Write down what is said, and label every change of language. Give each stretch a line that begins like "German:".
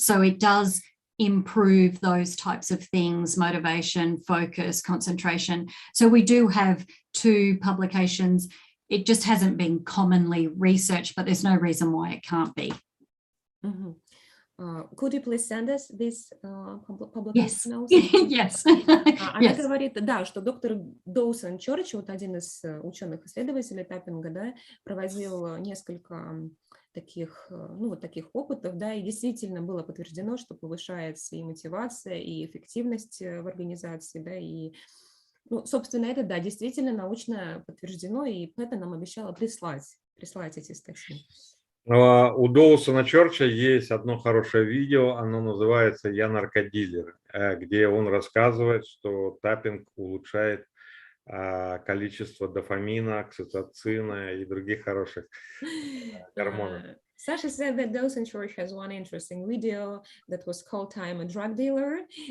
English: So it does improve those types of things, motivation, focus, concentration. So we do have 2 publications. It just hasn't been commonly researched, but there's no reason why it can't be. Mm-hmm. Could you please send us this publication also? Yes.
Russian: Она говорит, да, что доктор Доусон Чорч, вот один из ученых-исследователей таппинга, да, проводил несколько таких опытов, да, и действительно было подтверждено, что повышается и мотивация, и эффективность в организации, да, и, собственно, это, да, действительно научно подтверждено, и Пэта нам обещала прислать эти статьи. У Доусона Чорча есть одно хорошее видео, оно называется «Я наркодилер», где он рассказывает, что таппинг улучшает количество дофамина, окситоцина и других хороших гормонов.
English: Sasha said that Dawson Church has one interesting video that was called "I'm a Drug Dealer."